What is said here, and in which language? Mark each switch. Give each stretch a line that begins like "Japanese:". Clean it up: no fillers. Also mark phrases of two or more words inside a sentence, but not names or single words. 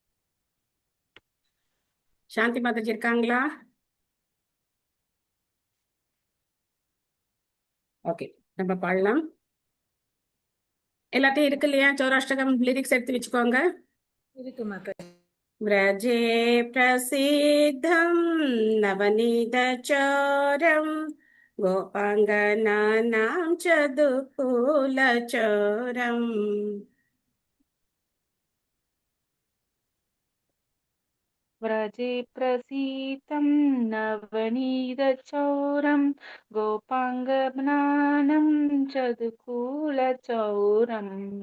Tamil: சாந்தி மாதாஜி இருக்காங்களா? ஓகே, நம்ம பாடலாம். எல்லாத்தையும் இருக்கு இல்லையா? சௌராஷ்டகம் லிரிக்ஸ் எடுத்து வச்சுக்கோங்க. இருக்கு மாதாஜி.
Sanskrit: व्रजे प्रसिद्धं नवनीतचोरं गोपाङ्गनानां च दुकूलचोरम् व्रजे प्रसीतं नवनीतचौरं गोपाङ्गनानं चदुकूलचौरम्